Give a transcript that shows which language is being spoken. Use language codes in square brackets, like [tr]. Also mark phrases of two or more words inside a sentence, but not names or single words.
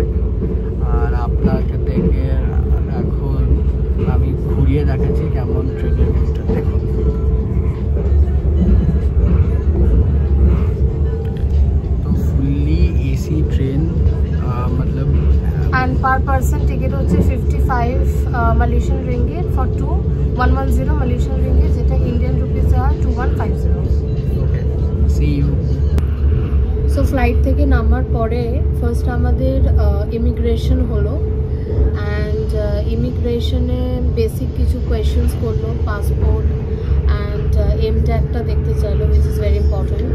[bn] আর আপনাকে দেখে এখন আমি ঘুরিয়ে দেখাচ্ছি কেমন [en] train view [bn] দেখুন। তো [en] fully AC train, [bn] मतलब [en] and per person ticket হচ্ছে 55 Malaysian ringgit for 2, 110 Malaysian ringgit, [bn] যেটা [en] Indian rupees [bn] হয় 2150। [en] okay, see you. [bn] সো ফ্লাইট থেকে নামার পরে ফার্স্ট আমাদের ইমিগ্রেশন হলো [en] and immigration [bn] বেসিক কিছু কোয়েশ্চেন্স করলো, [en] passport and MTag [bn] দেখতে চাইলো, [en] which is very important.